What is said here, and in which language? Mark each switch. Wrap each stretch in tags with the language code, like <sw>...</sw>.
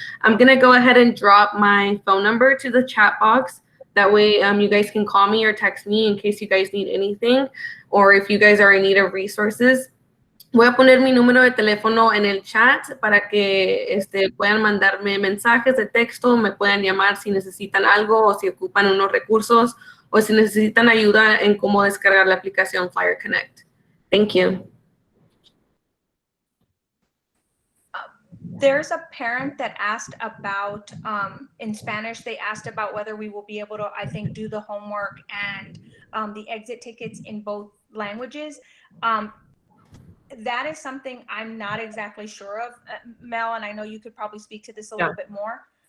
<en>I'm going to go ahead and drop my phone number to the chat box. That way you guys can call me or text me in case you guys need anything or if you guys are in need of resources.</en> <es>Voy a poner mi número de teléfono en el chat para que puedan mandarme mensajes de texto, me puedan llamar si necesitan algo o si ocupan unos recursos o si necesitan ayuda en cómo descargar la aplicación Flyer Connect.</es> <en>Thank you. There's a parent that asked about, in Spanish, they asked about whether we will be able to, I think, do the homework and the exit tickets in both languages. That is something I'm not exactly sure of, Mel, and I know you could probably speak to this a little bit more.</en>